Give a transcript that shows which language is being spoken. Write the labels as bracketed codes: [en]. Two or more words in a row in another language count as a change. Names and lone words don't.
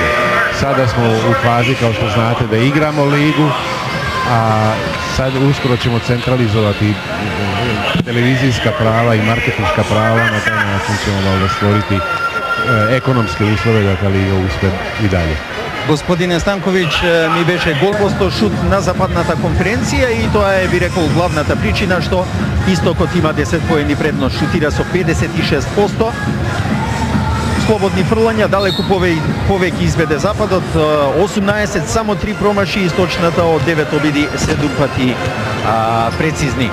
[sr] Sada smo u fazi, kao što znate, da igramo ligu, a sad uskoro ćemo centralizovati televizijska prava i marketinška prava, na taj način ćemo valjda stvoriti ekonomske uslove da ta liga uspe i dalje. [mk] Господине Станковиќ, ми беше голбосто шут на западната конференција и тоа е, би рекол, главната причина што Истокот има 10 поени предност, шутира со 56%. Слободни фрлања, далеку повеќе изведе Западот, 18, само 3 промаши, Источната од 9 обиди 7 пати прецизни.